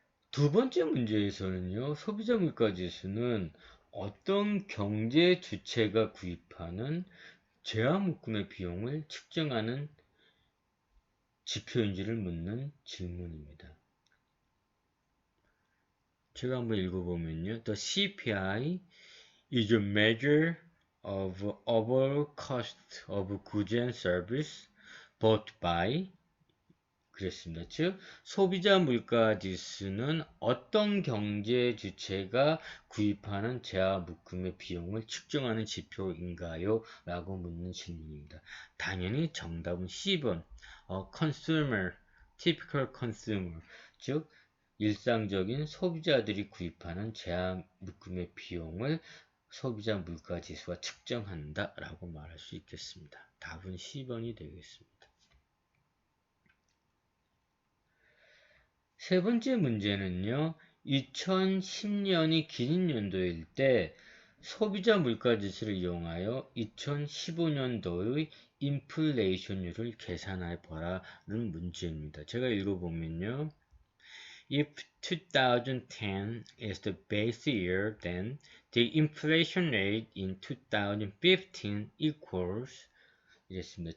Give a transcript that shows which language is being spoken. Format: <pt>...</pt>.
<ko>두 번째 문제에서는요, 소비자 물가지수는 어떤 경제 주체가 구입하는 재화묶음의 비용을 측정하는 지표인지를 묻는 질문입니다. 제가 한번 읽어보면요.</ko> <en>The CPI is a measure of overall cost of goods and service bought by</en> <ko>그랬습니다. 즉, 소비자 물가 지수는 어떤 경제 주체가 구입하는 재화묶음의 비용을 측정하는 지표인가요? 라고 묻는 질문입니다. 당연히 정답은 C번,</ko> <en>consumer, typical consumer,</en> <ko>즉, 일상적인 소비자들이 구입하는 재화묶음의 비용을 소비자 물가 지수가 측정한다 라고 말할 수 있겠습니다. 답은 C번이 되겠습니다. 세 번째 문제는요, 2010년이 기준연도일 때 소비자 물가지수를 이용하여 2015년도의 인플레이션율을 계산해 보라는 문제입니다. 제가 읽어보면요.</ko> <en>If 2010 is the base year, then the inflation rate in 2015 equals</en> <ko>이랬습니다.</ko>